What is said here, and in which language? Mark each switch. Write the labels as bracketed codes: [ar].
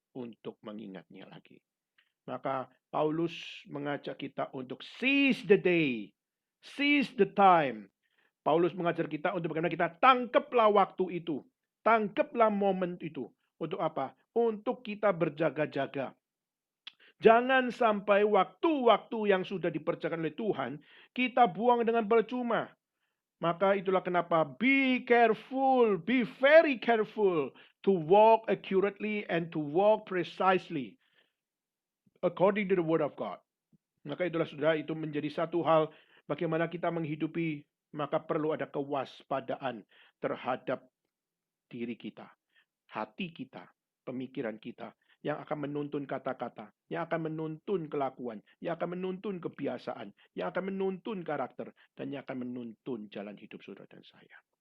[id] Untuk mengingatnya lagi. Maka Paulus mengajak kita untuk [en] seize the day, seize the time. [id] Paulus mengajar kita untuk bagaimana kita tangkaplah waktu itu, tangkaplah momen itu. Untuk apa? Untuk kita berjaga-jaga. Jangan sampai waktu-waktu yang sudah diperjakan oleh Tuhan, kita buang dengan percuma. Maka itulah kenapa [en] be careful, be very careful to walk accurately and to walk precisely according to the word of God. [id] Maka itulah saudara, itu menjadi satu hal bagaimana kita menghidupi, maka perlu ada kewaspadaan terhadap diri kita, hati kita, pemikiran kita, yang akan menuntun kata-kata, yang akan menuntun kelakuan, yang akan menuntun kebiasaan, yang akan menuntun karakter, dan yang akan menuntun jalan hidup saudara dan saya.